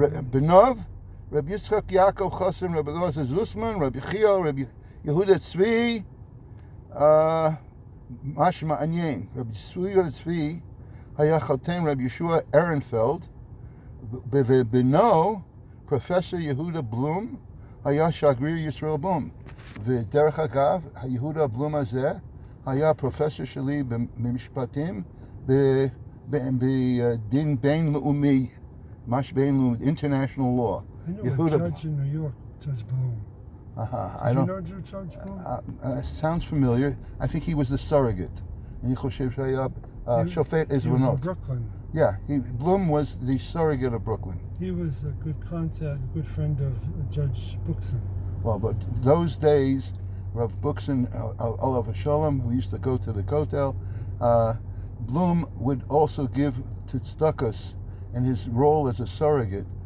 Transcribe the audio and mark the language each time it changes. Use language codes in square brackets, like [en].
[he] בנוב, רב יצחק יעקב חוסן, רב אלעזר זוסמן, רב יחיאל, רב יהודה צבי, משהו מעניין, רב יהודה צבי היה חתן רב ישוע ארנפלד, ובנו פרופסור יהודה בלום היה שגריר ישראל בום. ודרך אגב, יהודה בלום הזה היה פרופסור שלי במשפטים בדין בינלאומי, מש בינלאומי, [en] international law. I know a judge in New York, Judge Bloom. I don't know Judge Bloom? Sounds familiar. I think he was the surrogate. [he] אני חושב שהיה שופט עזבונות. [en] He was in Brooklyn. Yeah, Bloom was the surrogate of Brooklyn. He was a good contact, a good friend of Judge Bookson. Well, but those days, Rav Bookson, Olav Shalom, who used to go to the Kotel, Bloom would also give to tzedakos in his role as a surrogate.